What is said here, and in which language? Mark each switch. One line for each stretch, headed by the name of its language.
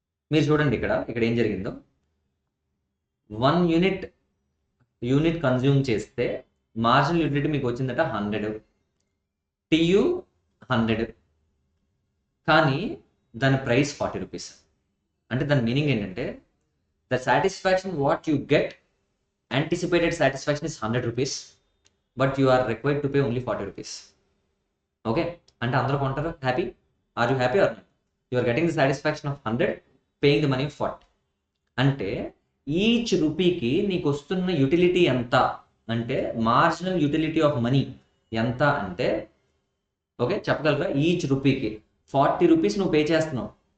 Telugu: మీరు చూడండి ఇక్కడ ఏం జరిగిందో, 1 యూనిట్ కన్జ్యూమ్ చేస్తే మార్జినల్ యూటిలిటీ మీకు వచ్చిందట 100, టీయు 100, కానీ దాని ప్రైస్ 40 రూపీస్. అంటే దాని మీనింగ్ ఏంటంటే,
English: The satisfaction what you get, anticipated satisfaction is 100 rupees, but you are required to pay only 40 rupees.
Telugu: Okay, అంటే అందరూ కొంటారు, happy.
English: Are you happy or not? You are getting the satisfaction of 100, paying the money 40.
Telugu: అంటే each రూపీకి నీకు వస్తున్న utility ఎంత అంటే, marginal utility of money ఎంత అంటే, ఓకే చెప్పగలరా, ఈచ్ రూపీకి 40 రూపీస్ నువ్వు పే చేస్తున్నావు.